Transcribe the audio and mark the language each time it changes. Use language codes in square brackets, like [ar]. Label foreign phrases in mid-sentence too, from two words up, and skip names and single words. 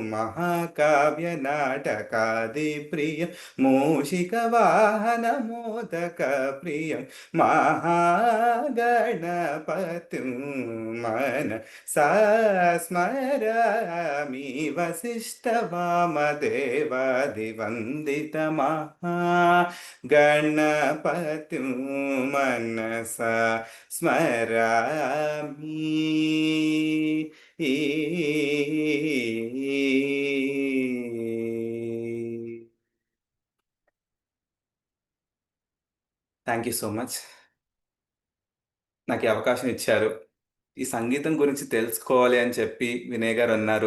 [sa] महाकाव्यनाटकादिप्रियं मूषिकवाहनमोदकप्रियं महागणपतिं मनसा स्मरामि वसिष्ठवामदेवादिवन्दितमहा गणपतिं मनसा स्मरामि. [en] Thank you so much. [te] నాకు ఈ అవకాశం ఇచ్చారు. ఈ సంగీతం గురించి తెలుసుకోవాలి అని చెప్పి వినయ్ గారు అన్నారు.